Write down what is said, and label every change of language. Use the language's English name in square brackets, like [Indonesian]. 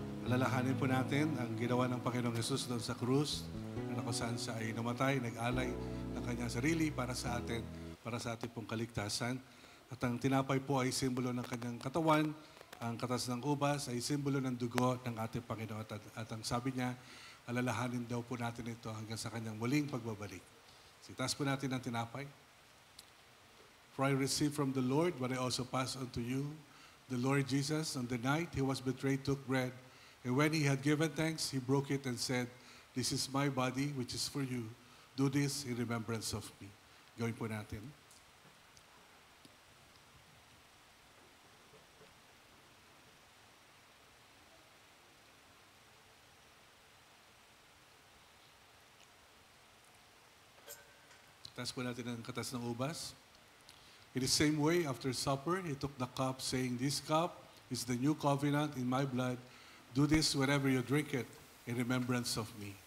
[Filipino] Alalahanin po natin ang ginawa ng Panginoong Hesus doon sa krus na kung siya ay namatay, nag-alay ng kanyang sarili para sa atin, para sa ating pong kaligtasan. At ang tinapay po ay simbolo ng kanyang katawan, ang katas ng ubas ay simbolo ng dugo ng ating Panginoon. At ang sabi niya, alalahanin daw po natin ito hanggang sa kanyang muling pagbabalik. Itaas po natin ang tinapay. [English] For I received from the Lord what I also pass unto you. The Lord Jesus, on the night he was betrayed, took bread, and when he had given thanks, he broke it and said, "This is my body, which is for you. Do this in remembrance of me." [Filipino] Gawin po natin. Taas po natin ang katas ng ubas. [English] In the same way, after supper, he took the cup, saying, "This cup is the new covenant in my blood. Do this whenever you drink it in remembrance of me."